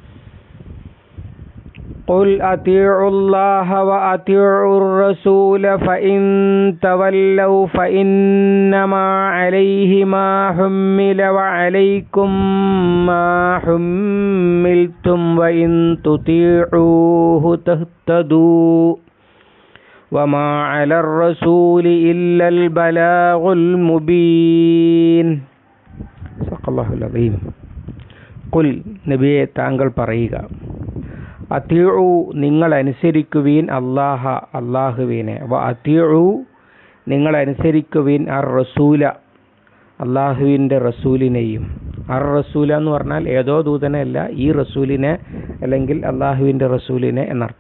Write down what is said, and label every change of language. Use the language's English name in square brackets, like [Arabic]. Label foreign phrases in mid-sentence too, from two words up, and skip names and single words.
[Arabic] قل أطيعوا الله وأطيعوا الرسول فإن تولوا فإنما عليه ما حمل وعليكم ما حملتم وإن تطيعوه تهتدوا وما على الرسول إلا البلاغ المبين. صدق الله العظيم. [Malayalam] قل നബിയെ താങ്കൾ പറയുക, അത്തിഉ നിങ്ങൾ അനുസരിക്കുവീൻ അല്ലാഹുവിനെ, [Arabic] وأطيعوا [Malayalam] നിങ്ങൾ അനുസരിക്കുവീൻ [Arabic] الرسول [Malayalam] അല്ലാഹുവിൻ്റെ റസൂലിനെയും. [Arabic] الرسول [Malayalam] എന്ന് പറഞ്ഞാൽ ഏതോ ദൂതനല്ല, ഈ റസൂലിനെ അല്ലെങ്കിൽ അല്ലാഹുവിൻ്റെ റസൂലിനെ എന്നർത്ഥം.